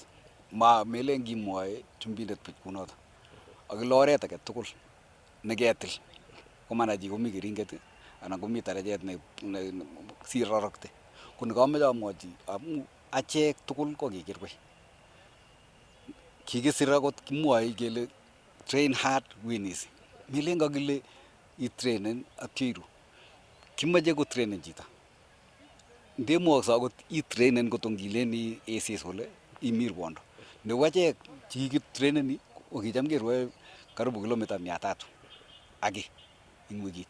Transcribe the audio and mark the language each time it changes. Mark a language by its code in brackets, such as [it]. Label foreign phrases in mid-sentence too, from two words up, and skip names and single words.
[kln] Melen kimwoe chumbindet buch kunoto. Ak ile oret age tugul neketil ko mara chi komi keringet anan komi tarajet ne sirorokte. Ko nekamoche amwochi amu achek tugul ko kikirwai. Kikisir akot kimwoe kele [en] train hard win easy. [kln] Melen kakile itrainen atyo iru. Kimoche kotrainen chito. Ndemwokse akot itrainen kotongilen isis kole imi Rwondo. Nebo achek chikitraineni ko kicham kerwoe karibu kilomita 300 aki eng wikit.